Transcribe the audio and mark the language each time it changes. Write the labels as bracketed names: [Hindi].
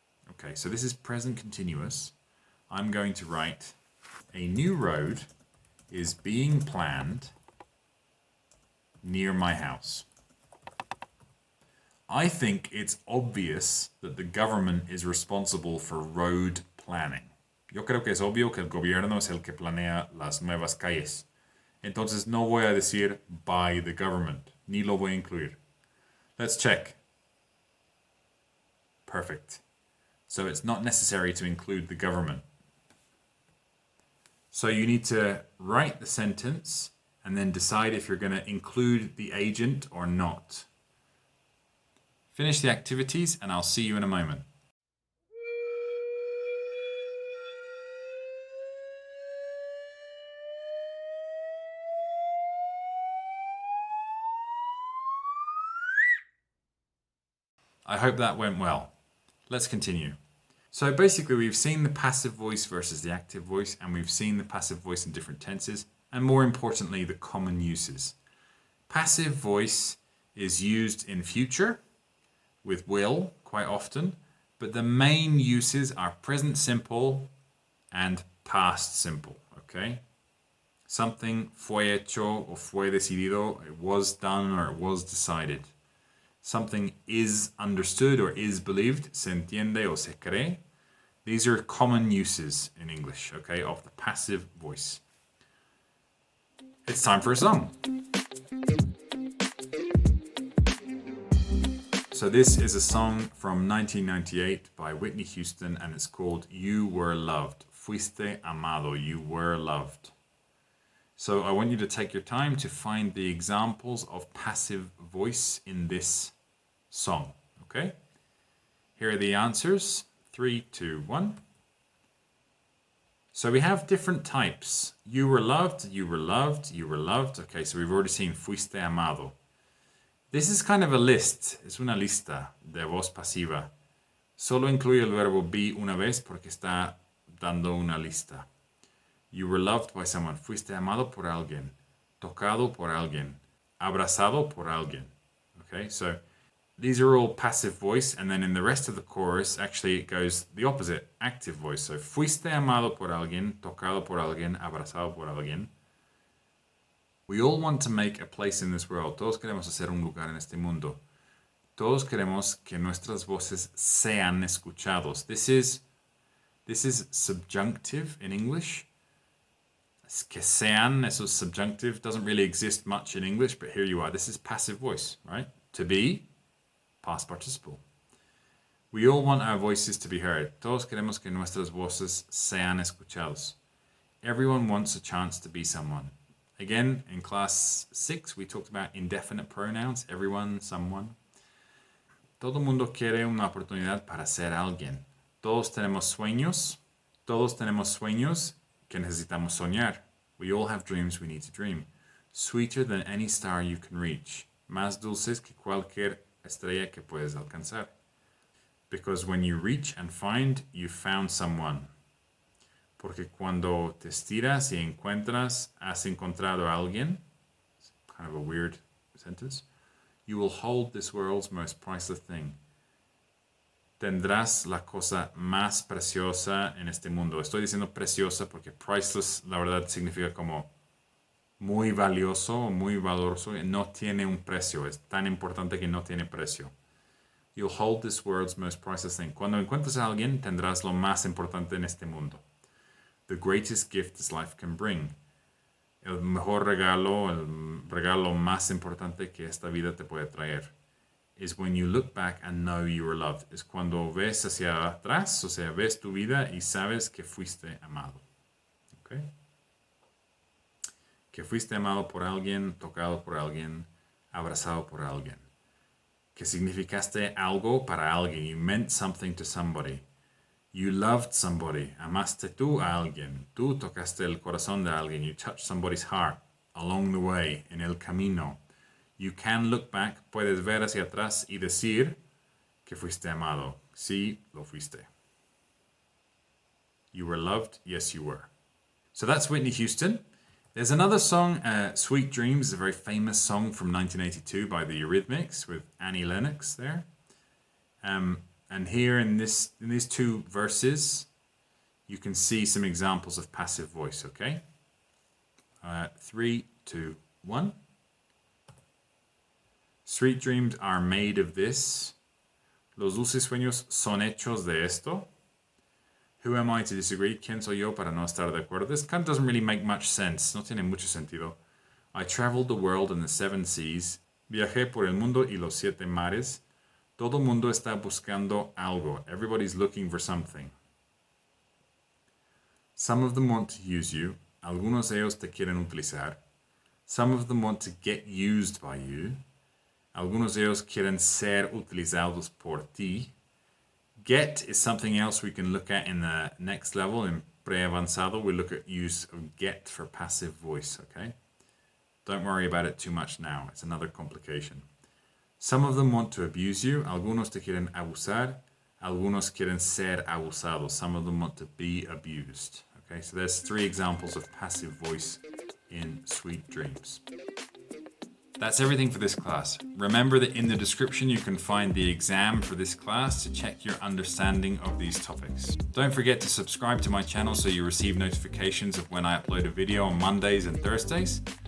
[English] Okay, so this is present continuous. I'm going to write a new road is being planned near my house. I think it's obvious that the government is responsible for road planning. [Spanish] Yo creo que es obvio que el gobierno es el que planea las nuevas calles. Entonces no voy a decir [English] by the government, [Spanish] ni lo voy a incluir. [English] Let's check. Perfect. So it's not necessary to include the government. So you need to write the sentence and then decide if you're going to include the agent or not. Finish the activities and I'll see you in a moment. I hope that went well. Let's continue. So basically we've seen the passive voice versus the active voice, and we've seen the passive voice in different tenses, and more importantly, the common uses. Passive voice is used in future with will quite often, but the main uses are present simple and past simple, okay? Something [Spanish] fue hecho [English] or [Spanish] fue decidido, [English] it was done or it was decided. Something is understood or is believed, [Spanish] se entiende o se cree. [English] These are common uses in English, okay, of the passive voice. It's time for a song. So this is a song from 1998 by Whitney Houston, and it's called You Were Loved. [Spanish] Fuiste amado, [English] you were loved. So I want you to take your time to find the examples of passive voice in this song, okay? Here are the answers. 3, 2, 1. So we have different types. You were loved, you were loved, you were loved. Okay, so we've already seen [Spanish] fuiste amado. [English] This is kind of a list. [Spanish] Es una lista de voz pasiva. Solo incluye el verbo be una vez porque está dando una lista. [English] You were loved by someone. [Spanish] Fuiste amado por alguien. Tocado por alguien. Abrazado por alguien. [English] Okay, so these are all passive voice, and then in the rest of the chorus, actually it goes the opposite, active voice. [Spanish] So fuiste amado por alguien, tocado por alguien, abrazado por alguien. [English] We all want to make a place in this world. [Spanish] Todos queremos hacer un lugar en este mundo. Todos queremos que nuestras voces sean escuchados. [English] This is subjunctive in English. [Spanish] Que sean, eso [English] is subjunctive, doesn't really exist much in English, but here you are. This is passive voice, right? To be, past participle. We all want our voices to be heard. [Spanish] Todos queremos que nuestras voces sean escuchados. [English] Everyone wants a chance to be someone. Again, in class 6, we talked about indefinite pronouns. Everyone, someone. [Spanish] Todo mundo quiere una oportunidad para ser alguien. Todos tenemos sueños. Todos tenemos sueños que necesitamos soñar. [English] We all have dreams we need to dream. Sweeter than any star you can reach. [Spanish] Más dulces que cualquier estrella que puedes alcanzar. [English] Because when you reach and find, you found someone. [Spanish] Porque cuando te estiras y encuentras, has encontrado a alguien. [English] It's kind of a weird sentence. You will hold this world's most priceless thing. [Spanish] Tendrás la cosa más preciosa en este mundo. Estoy diciendo preciosa porque priceless, la verdad, significa como muy valioso, muy valoroso. No tiene un precio. Es tan importante que no tiene precio. [English] you'll hold this world's most priceless thing. [Spanish] Cuando encuentres a alguien, tendrás lo más importante en este mundo. [English] The greatest gift this life can bring. [Spanish] El mejor regalo, el regalo más importante que esta vida te puede traer, [English] is when you look back and know you were loved. [Spanish] Es cuando ves hacia atrás, o sea, ves tu vida y sabes que fuiste amado. ¿Okay? Que fuiste amado por alguien, tocado por alguien, abrazado por alguien. Que significaste algo para alguien. [English] You meant something to somebody. You loved somebody. [Spanish] Amaste tú a alguien. Tú tocaste el corazón de alguien. [English] You touched somebody's heart along the way, [Spanish] en el camino. [English] You can look back. [Spanish] Puedes ver hacia atrás y decir que fuiste amado. Sí, lo fuiste. [English] You were loved. Yes, you were. So that's Whitney Houston. There's another song, Sweet Dreams, a very famous song from 1982 by the Eurythmics with Annie Lennox there. And here in these two verses, you can see some examples of passive voice, okay? 3, 2, 1. Sweet dreams are made of this. [Spanish] Los dulces sueños son hechos de esto. [English] Who am I to disagree? [Spanish] ¿Quién soy yo para no estar de acuerdo? [English] This kind of doesn't really make much sense. [Spanish] No tiene mucho sentido. [English] I traveled the world and the 7 seas. [Spanish] Viajé por el mundo y los 7 mares. Todo mundo está buscando algo. [English] Everybody's looking for something. Some of them want to use you. [Spanish] Algunos de ellos te quieren utilizar. [English] Some of them want to get used by you. [Spanish] Algunos de ellos quieren ser utilizados por ti. [English] Get is something else we can look at in the next level. In pre-avanzado, we look at use of get for passive voice, okay? Don't worry about it too much now. It's another complication. Some of them want to abuse you. [Spanish] Algunos te quieren abusar. Algunos quieren ser abusados. [English] Some of them want to be abused. Okay, so there's 3 examples of passive voice in Sweet Dreams. That's everything for this class. Remember that in the description you can find the exam for this class to check your understanding of these topics. Don't forget to subscribe to my channel so you receive notifications of when I upload a video on Mondays and Thursdays.